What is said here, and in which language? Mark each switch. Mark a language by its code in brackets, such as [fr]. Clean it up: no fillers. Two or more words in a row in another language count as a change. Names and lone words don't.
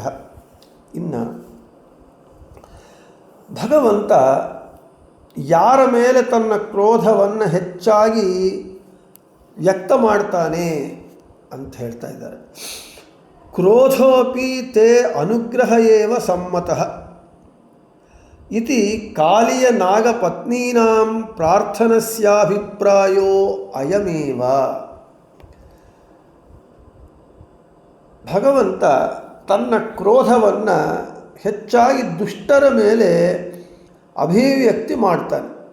[kn] ಇನ್ನು ಭಗವಂತ ಯಾರ ಮೇಲೆ ತನ್ನ ಕ್ರೋಧವನ್ನು ಹೆಚ್ಚಾಗಿ ವ್ಯಕ್ತ ಮಾಡ್ತಾನೆ ಅಂತ ಹೇಳ್ತಾ ಇದ್ದಾರೆ. [sa] ಕ್ರೋಧೋಪಿ ತೇ ಅನುಗ್ರಹ ಏವ ಸಮ್ಮತಃ ಇತಿ ಕಾಲಿಯ ನಾಗಪತ್ನೀನಾಂ ಪ್ರಾರ್ಥನಸ್ಯಾಭಿಪ್ರಾಯೋ ಅಯಮೇವ. [kn] ಭಗವಂತ ತನ್ನ ಕ್ರೋಧವನ್ನು ಹೆಚ್ಚಾಗಿ ದುಷ್ಟರ ಮೇಲೆ ಅಭಿವ್ಯಕ್ತಿ ಮಾಡ್ತಾನೆ.